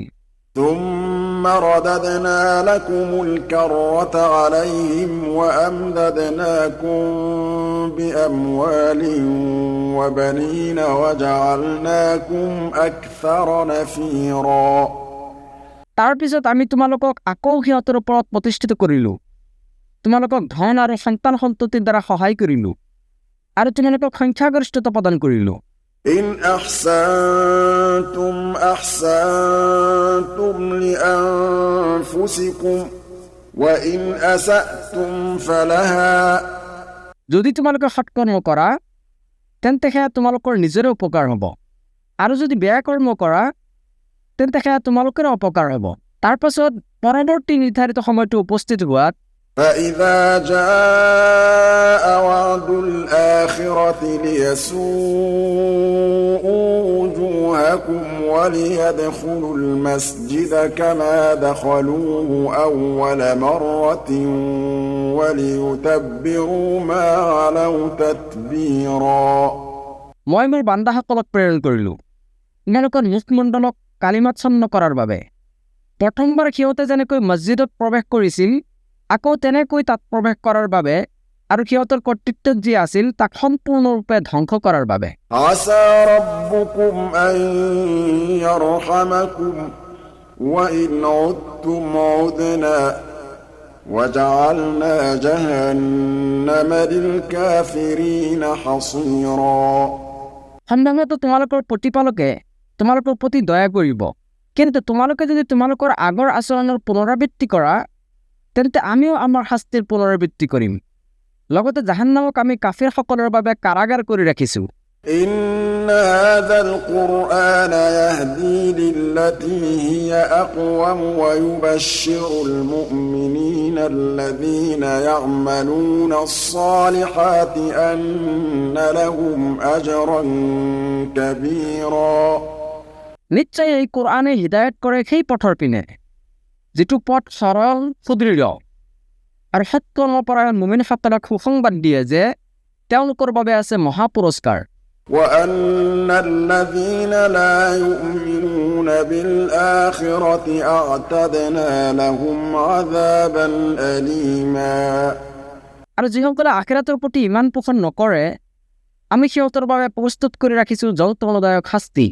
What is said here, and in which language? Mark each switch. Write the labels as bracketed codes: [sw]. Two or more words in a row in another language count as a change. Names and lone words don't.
[ar] ثم رددنا لكم الكرة عليهم وأمددناكم بأموال وبنين وجعلناكم أكثر نفيرا [as] তাৰ পিছত আমি তোমালোকক আকৌ সিহঁতৰ ওপৰত প্ৰতিষ্ঠিত কৰিলোঁ তোমালোকক ধন আৰু সন্তান সন্ততিৰ দ্বাৰা সহায় কৰিলোঁ আৰু তোমালোকক সংখ্যাগৰিষ্ঠতা প্ৰদান কৰিলোঁ [ar] إن أحسنتم أحسنتم لأنفسكم وإن أسأتم فلها [as] যদি তোমালোকে সৎকৰ্ম কৰা তেন্তে সেয়া তোমালোকৰ নিজৰে উপকাৰ হ'ব আৰু যদি বেয়া কৰ্ম কৰা তেন্তে সেয়া তোমালোকৰে অপকাৰ হ'ব তাৰ পাছত পৰৱৰ্তী নিৰ্ধাৰিত সময়টো উপস্থিত হোৱাত [ar] فإذا جاء وعد الآخرة ليسوءوا وجوهكم وليدخلوا المسجد كما دخلوه أول مرة وليتبروا ما علوا تتبيرا [as] মই মোৰ বান্দাসকলক প্ৰেৰণ কৰিলোঁ ইহঁতৰ মুখমণ্ডলক কালিমাচ্ছন্ন কৰাৰ বাবে প্ৰথমবাৰ সিহঁতে যেনেকৈ মছজিদত প্ৰৱেশ কৰিছিল আকৌ তেনেকৈ তাত প্ৰৱেশ কৰাৰ বাবে আৰু সিহঁতৰ কৰ্তৃত্বত যি আছিল তাক সম্পূৰ্ণৰূপে ধ্বংস কৰাৰ বাবে [ar] عسى ربكم أن يرحمكم وإن عدتم عدنا وجعلنا جهنم للكافرين حصيرا [as] সম্ভৱতঃ তোমালোকৰ প্ৰতিপালকে তোমালোকৰ প্ৰতি দয়া কৰিব কিন্তু তোমালোকে যদি তোমালোকৰ আগৰ আচৰণৰ পুনৰাবৃত্তি কৰা তেন্তে আমিও আমাৰ শাস্তিৰ পুনৰাবৃত্তি কৰিম লগতে জাহান্নামক আমি কাফিৰসকলৰ বাবে কাৰাগাৰ কৰি ৰাখিছোঁ [ar] إن هذا القرآن يهدي للتي هي أقوم ويبشر المؤمنين الذين يعملون الصالحات أن لهم أجرا كبيرا [as] নিশ্চয় এই কোরআনে হিদায়ত কৰে সেই পথৰ পিনে যিটো পথ সৰল সুদৃঢ় আৰু সৎকৰ্মপৰায়ণ মুমিনসকলক সুসংবাদ দিয়ে যে তেওঁলোকৰ বাবে আছে মহাপুৰস্কাৰ [ar] وأن الذين لا يؤمنون بالآخرة أعتدنا لهم عذابا أليما [as] আৰু যিসকলে আখিৰাতৰ প্ৰতি ইমান পোষণ নকৰে আমি সিহঁতৰ বাবে প্ৰস্তুত কৰি ৰাখিছোঁ যন্ত্ৰণাদায়ক শাস্তি